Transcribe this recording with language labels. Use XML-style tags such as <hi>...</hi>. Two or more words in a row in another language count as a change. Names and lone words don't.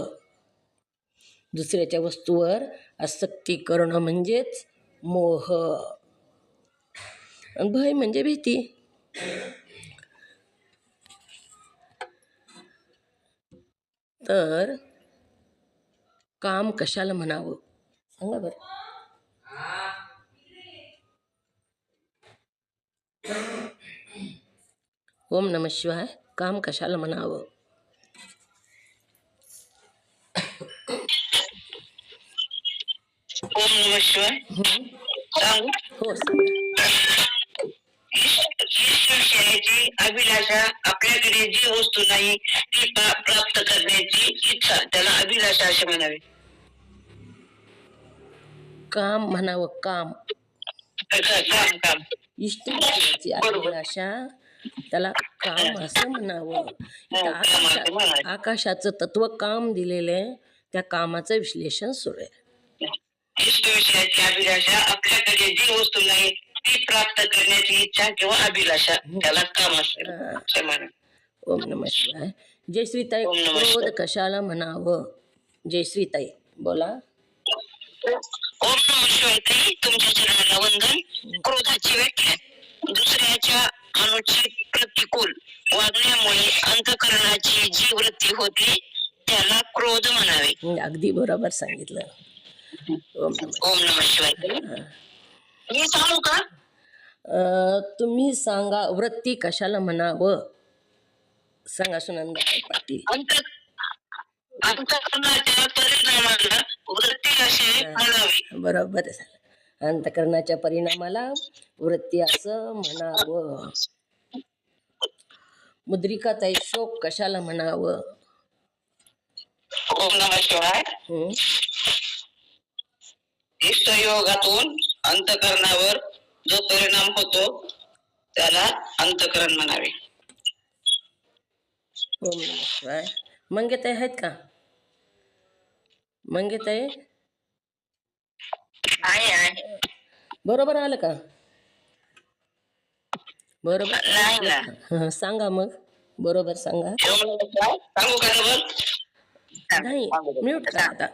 <mr>दुसऱ्याच्या वस्तूवर आसक्ती करणं म्हणजेच मोह. भय म्हणजे भीती. तर काम कशाला म्हणावं सांगा बरं.</mr> <sa>ओम नमः शिवाय.</sa> <mr>काम कशाला म्हणावं?</mr> <sa>ओम नमः शिवाय.</sa> <mr>सांगू? हो सांगा. विषयाची अभिलाषा, आपल्याकडे जी वस्तू नाही ती प्राप्त करण्याची इच्छा, त्याला अभिलाषा असे म्हणावे. काम म्हणावं. काम काम इष्ट वस्तूची अभिलाषा, त्याला काम असं म्हणावं. आकाशाचं तत्व काम दिलेले, त्या कामाचं विश्लेषण सुरू आहे. इष्ट विषयाची अभिलाषा, आपल्याकडे जी वस्तू नाही ती प्राप्त करण्याची इच्छा किंवा अभिलाषा, त्याला काम असते.</mr> <sa>ओम नमः शिवाय.</sa> <mr>जयश्रीताई, क्रोध कशाला म्हणावं? जयश्रीताई बोला.</mr> <sa>ओम नमः शिवाय</sa> <mr>ताई, तुमच्या चरणाला वंदन. क्रोधाची व्याख्या, दुसऱ्याच्या अनुचित प्रतिकूल वागण्यामुळे अंतःकरणाची जी वृत्ती होते त्याला क्रोध म्हणावे. अगदी बरोबर सांगितलं.</mr> <sa>ओम नमः शिवाय.</sa> <mr>मी सांगू का? तुम्ही सांगा वृत्ती कशाला म्हणावं? सांगा सुनंदाताई पाटील. अंतःकरणाच्या परिणामाला वृत्ती असे म्हणावे. बरोबर आहे. अंतःकरणाच्या परिणामाला वृत्ती असं म्हणावं. मुद्रिकाताई शोक कशाला म्हणावं?</mr> <sa>ओम नमः शिवाय.</sa> <mr>इष्टयोगातून अंतःकरणावर जो परिणाम होतो त्याला अंतःकरण म्हणावे.</mr> <sa>ओम नमः शिवाय.</sa> <mr>मंगेताई आहेत का? मंगेताई आहे. बरोबर आलं का? बरोबर नाही ना. हं, सांगा मग बरोबर सांगा. सांगू का डबल? नाही म्यूट करा आता.</mr>